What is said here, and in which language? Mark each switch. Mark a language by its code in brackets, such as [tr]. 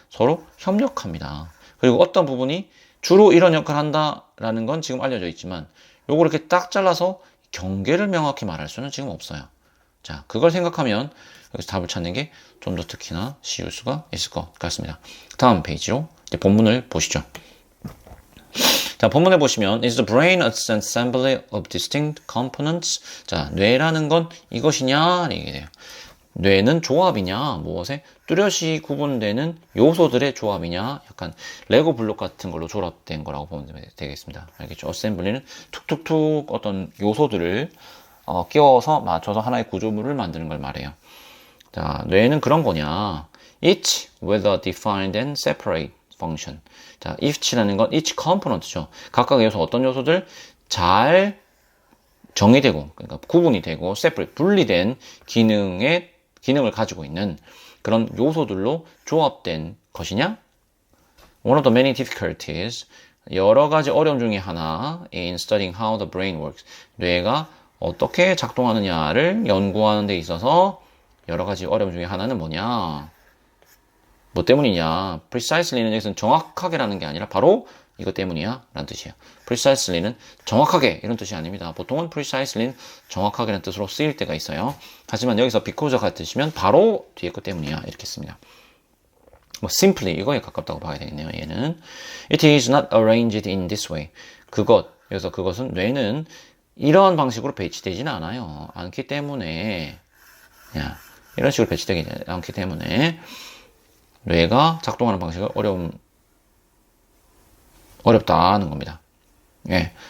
[ko] 서로 협력합니다. 그리고 어떤 부분이 주로 이런 역할을 한다라는 건 지금 알려져 있지만 요거 이렇게 딱 잘라서 경계를 명확히 말할 수는 지금 없어요. 자, 그걸 생각하면 여기서 답을 찾는 게 좀 더 특히나 쉬울 수가 있을 것 같습니다. 다음 페이지로 이제 본문을 보시죠. 자, 본문에 보시면 [en] is the brain an assembly of distinct components? [ko] 자, 뇌라는 건 이것이냐? 이게 돼요. 뇌는 조합이냐? 무엇에? 뚜렷이 구분되는 요소들의 조합이냐? 약간 레고 블록 같은 걸로 조합된 거라고 보면 되겠습니다. 알겠죠? assembly는 툭툭툭 어떤 요소들을 끼워서 맞춰서 하나의 구조물을 만드는 걸 말해요. 자, 뇌는 그런 거냐? [en] Each with a defined and separate function. [ko] 자, each라는 건 each component죠. 각각의 요소, 어떤 요소들 잘 정의되고, 그러니까 구분이 되고, separate, 분리된 기능을 가지고 있는 그런 요소들로 조합된 것이냐? [en] One of the many difficulties, [ko] 여러 가지 어려움 중에 하나, [en] in studying how the brain works. [ko] 뇌가 어떻게 작동하느냐를 연구하는 데 있어서 여러 가지 어려움 중에 하나는 뭐냐? 뭐 때문이냐? precisely는 여기서는 정확하게라는 게 아니라 바로 이것 때문이야 라는 뜻이에요. precisely는 정확하게 이런 뜻이 아닙니다. 보통은 precisely는 정확하게라는 뜻으로 쓰일 때가 있어요. 하지만 여기서 because 같으시면 바로 뒤에 것 때문이야 이렇게 씁니다. 뭐 simply 이거에 가깝다고 봐야 되겠네요. 얘는 [en] it is not arranged in this way. [ko] 여기서 그것은 뇌는 이런 방식으로 배치되지는 않기 때문에 이런 식으로 배치되지 않기 때문에 뇌가 작동하는 방식은 어렵다는 겁니다. 예.